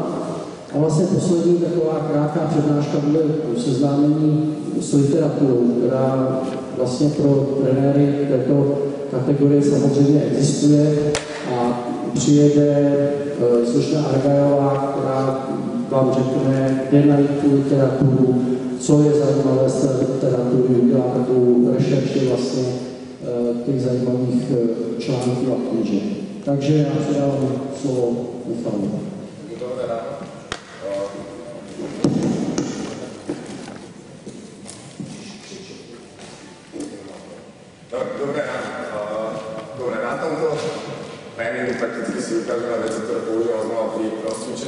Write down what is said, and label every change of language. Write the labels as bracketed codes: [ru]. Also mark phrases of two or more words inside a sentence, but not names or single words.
[cs] A vlastně poslední taková krátká přednáška bude seznámení s literaturou, která vlastně pro trenéry této kategorie samozřejmě existuje a přijede slušná Argajová, která vám řekne, kde najít tu literaturu, co je zajímavé z té literatury, udělá takovou rešerši vlastně těch zajímavých článků a knížek. Takže já předávám slovo Michalu. [sk] Dobre, na tomto tréningu prakticky si ukážeme veci, ktoré používam znova pri rozcvičení.